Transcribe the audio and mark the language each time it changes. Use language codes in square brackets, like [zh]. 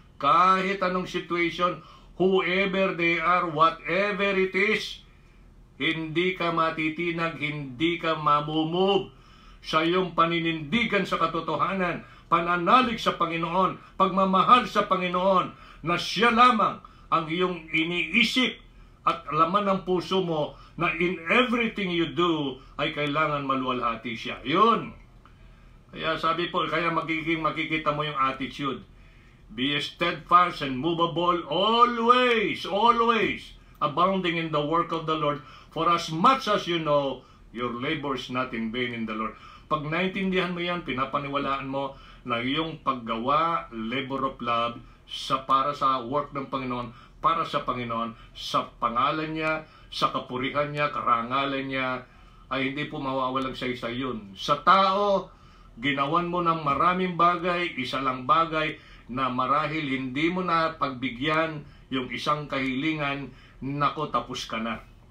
[tl] Kahit anong situation, [en] whoever they are, whatever it is, [tl] hindi ka matitinag, hindi ka mamumove sa iyong paninindigan sa katotohanan, pananalig sa Panginoon, pagmamahal sa Panginoon, na siya lamang ang iyong iniisip at laman ng puso mo, na [en] in everything you do [tl] ay kailangan maluwalhati siya. Yun. Kaya sabi po, kaya makikita mo yung attitude. [en] Be steadfast and movable, always, always, abounding in the work of the Lord, for as much as you know, your labor is not in vain in the Lord. [tl] Pag naintindihan mo yan, pinapaniwalaan mo na iyong paggawa, [en] labor of love, [tl] para sa work ng Panginoon, para sa Panginoon, sa pangalan niya, sa kapurihan niya, karangalan niya, ay hindi po mawawalang saysay yun. Sa tao, ginawan mo ng maraming bagay, isa lang bagay, na marahil hindi mo na pagbigyan yung isang kahilingan, nako, tapos ka na.